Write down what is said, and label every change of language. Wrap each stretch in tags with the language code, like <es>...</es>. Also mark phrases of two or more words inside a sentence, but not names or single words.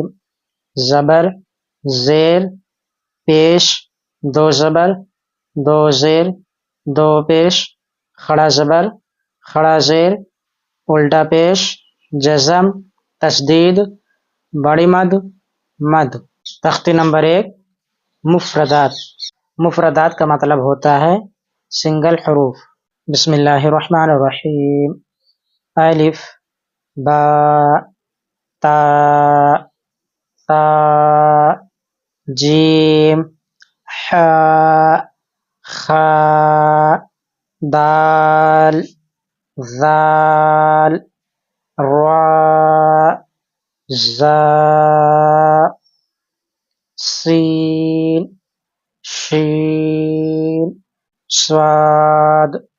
<ur>زبر، زیر، پیش، دو زبر، دو زیر، دو پیش، کھڑا زبر، کھڑا زیر، الٹا پیش، جزم، تشدید، بڑی مد، مد۔ تختی نمبر 1، مفردات۔ مفردات کا مطلب ہوتا ہے سنگل حروف۔</ur> <ar>بسم اللہ الرحمن الرحیم۔</ar> <ur>الف، با، تا، تا، جیم، حا، خا، دال، ذال، را، زا، سین، شین، صاد،</ur>